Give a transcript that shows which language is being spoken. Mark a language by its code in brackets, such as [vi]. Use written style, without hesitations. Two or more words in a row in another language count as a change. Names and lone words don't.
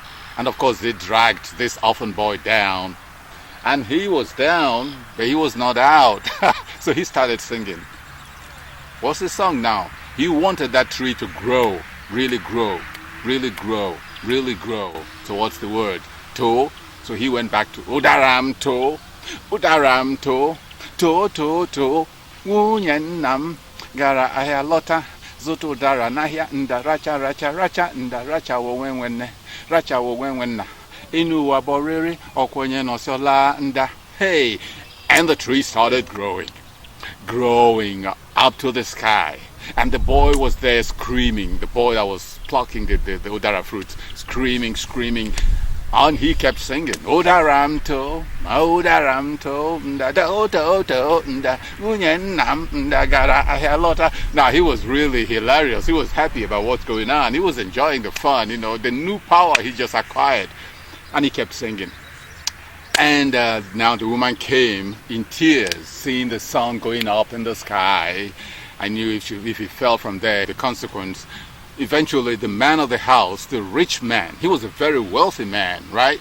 [en] And of course, they dragged this orphan boy down. And he was down, but he was not out. So he started singing. What's the song now? He wanted that tree to grow, really grow. So what's the word? To. So he went back to [ig] Odaram to. Nwunye nna gara ahịa lọta. Zụta ụdara n'ahịa. Nda racha. Nda racha onwe nwanne. Racha onwe nwanna. Enu ụwa bụ rere. Onye nọsịola. Nda. Hey. [en] And the tree started growing up to the sky. And the boy was there screaming. The boy that was plucking the odara fruits, screaming. And he kept singing, [ig] Odaram to, nda nda, nwunye nna gara ahịa lọta. [en] Now he was really hilarious. He was happy about what's going on. He was enjoying the fun, the new power he just acquired. And he kept singing. And now the woman came in tears, seeing the sun going up in the sky. I knew if he fell from there, the consequence. Eventually, the man of the house, the rich man, he was a very wealthy man, right?